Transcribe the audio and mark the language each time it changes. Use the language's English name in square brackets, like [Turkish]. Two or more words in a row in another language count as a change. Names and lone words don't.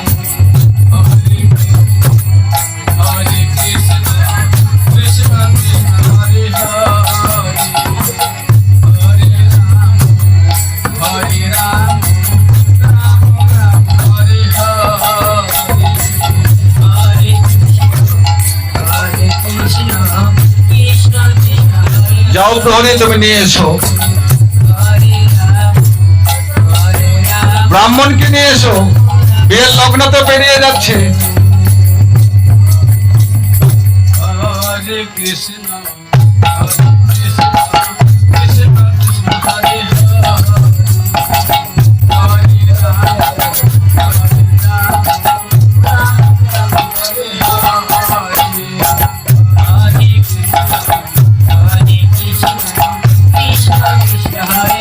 [Sanskrit] Hare Krishna, Krishna Krishna, Hare Hare, Hare Rama, Hare Rama, Rama Rama, Hare Hare. [Bangla] যাও প্রহরী, তুমি নিয়ে এসো, ব্রাহ্মণকে নিয়ে এসো, বিয়ের লগ্ন তো পেরিয়ে যাচ্ছে। [Sanskrit] Hare Krishna, Hare Krishna, Krishna Krishna, Hare Hare, Hare Rama, Hare Rama, Rama Rama, Hare Hare.